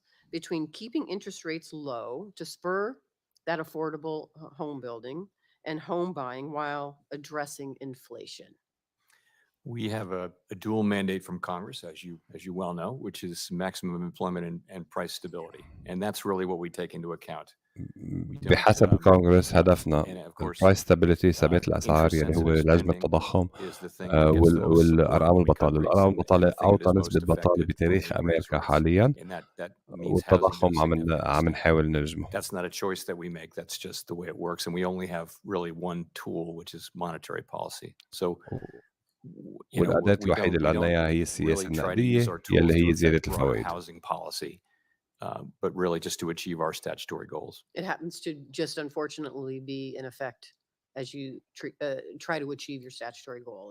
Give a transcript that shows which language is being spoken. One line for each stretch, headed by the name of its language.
English: Between keeping interest rates low to spur that affordable home building and home buying while addressing inflation. We have a dual mandate from Congress, as you well know, which is maximum employment and price stability. And that's really what we take into account.
Arabic: بحسب الكونغرس هدفنا
English: البرايس ستابيليتي،
Arabic: ثبات الاسعار، يعني هو لجنة التضخم والارقام البطاله. الارقام البطاله اوطى نسبه بطاله بتاريخ امريكا حاليا، والتضخم عم نحاول نرجمه.
English: That's not a choice that we make. That's just the way it works, and we only have really one tool, which is monetary policy. So
Arabic: والأداة الوحيدة اللي عندنا هي السياسة النقدية يلي هي زيادة الفوائد.
English: But really just to achieve our statutory goals. It happens to just unfortunately be in effect as you try to achieve your statutory goal.